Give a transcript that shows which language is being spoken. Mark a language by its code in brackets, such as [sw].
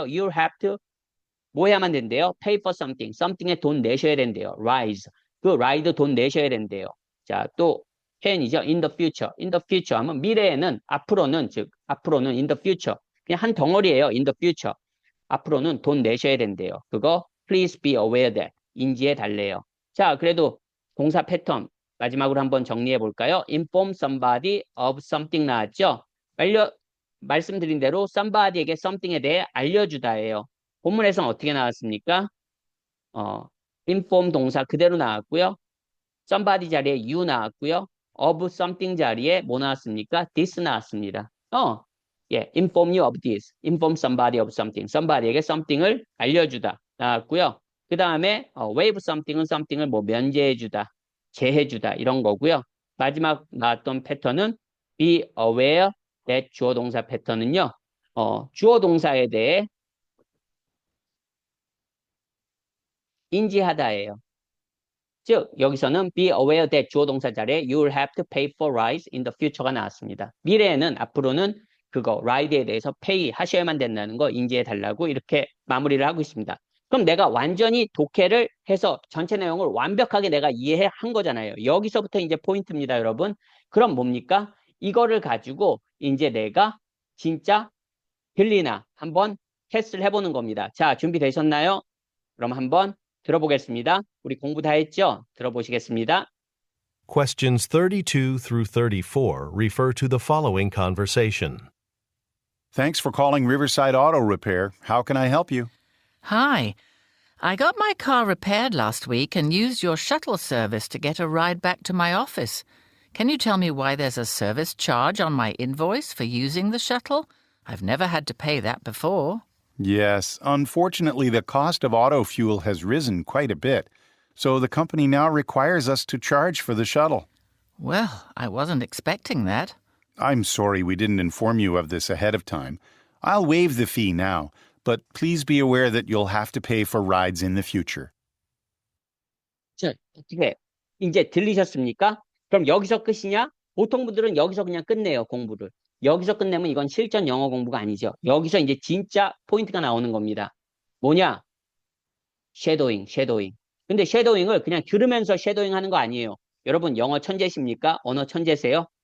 [en] You will have to [ko] 뭐 해야만 된대요? [en] Pay for something [ko] 에 돈 내셔야 된대요. [en] rise. [ko] 그 ride 돈 내셔야 된대요. 자, 또 표현이죠. [en] in the future [ko] 하면 미래에는 앞으로는 즉 앞으로는 in the future 그냥 한 덩어리예요. [en] in the future. [ko] 앞으로는 돈 내셔야 된대요. 그거 [en] please be aware that [ko] 인지해 달래요. 자, 그래도 동사 패턴 마지막으로 한번 정리해 볼까요? [en] inform somebody of something [ko] 나왔죠? 말씀드린 대로 somebody에게 something에 대해 알려주다예요. 본문에서는 어떻게 나왔습니까? inform 동사 그대로 나왔고요. somebody 자리에 you 나왔고요. [en] of something [ko] 자리에 뭐 나왔습니까? [en] this [ko] 나왔습니다. 예, [en] inform you of this. inform somebody of something. [ko] somebody에게 something을 알려주다 나왔고요. 그 다음에 [en] waive something [ko] 을 뭐 면제해주다, 제해주다 이런 거고요. 마지막 나왔던 패턴은 [en] be aware that [ko] 주어 동사 패턴은요. 주어 동사에 대해 인지하다예요. 즉 여기서는 [en] be aware that [ko] 주어 동사 자리에 [en] you will have to pay for rides in the future가 나왔습니다. [ko] 미래에는 앞으로는 그거 ride에 대해서 pay 하셔야만 된다는 거 인지해 달라고 이렇게 마무리를 하고 있습니다. 그럼 내가 완전히 독해를 해서 전체 내용을 완벽하게 내가 이해한 거잖아요. 여기서부터 이제 포인트입니다, 여러분. 그럼 뭡니까? 이거를 가지고 이제 내가 진짜 들리나 한번 테스트를 해보는 겁니다. 자, 준비되셨나요? 그럼 한번 들어보겠습니다. 우리 공부 다 했죠? 들어보시겠습니다. [en] Questions 32 through 34 refer to the following conversation. Thanks for calling Riverside Auto Repair. How can I help you? Hi. I got my car repaired last week and used your shuttle service to get a ride back to my office. Can you tell me why there's a service charge on my invoice for using the shuttle? I've never had to pay that before. Yes, unfortunately, the cost of auto fuel has risen quite a bit, so the company now requires us to charge for the shuttle. Well, I wasn't expecting that. I'm sorry we didn't inform you of this ahead of time. I'll waive the fee now, but please be aware that you'll have to pay for rides in the future. [ko] 자, 어떻게 이제 들리셨습니까? 그럼 여기서 끝이냐? 보통 분들은 여기서 그냥 끝내요, 공부를. 여기서 끝내면 이건 실전 영어 공부가 아니죠. 여기서 이제 진짜 포인트가 나오는 겁니다. 뭐냐? 쉐도잉. 근데 쉐도잉을 그냥 들으면서 쉐도잉 하는 거 아니에요. 여러분 영어 천재십니까? 언어 천재세요?